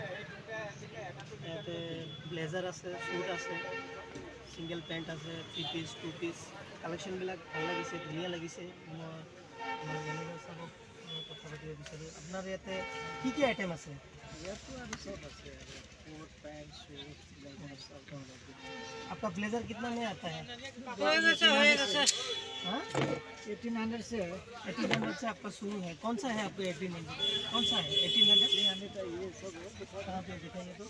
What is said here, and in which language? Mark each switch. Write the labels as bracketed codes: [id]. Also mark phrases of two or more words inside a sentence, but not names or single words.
[as] ইয়াতে ব্লেজাৰ আছে, শ্বুট আছে, ছিংগল পেণ্ট আছে, 3 পিচ 2 পিচ কালেকশ্যনবিলাক ভাল লাগিছে, ধুনীয়া লাগিছে। মই মেনেজাৰ চাবক কথা পাতিব বিচাৰোঁ। আপোনাৰ ইয়াতে কি কি আইটেম আছে? ইয়াতো আৰু চব আছে, [en] coat pant suit blazer [hi] सब। आपका ब्लेजर कितना में आता है? 1800 से 1800 से आपका शुरू है। कौन सा है आपको 1800? कौन सा है 1800 का? ये सब कहाँ पे दिखाइए तो।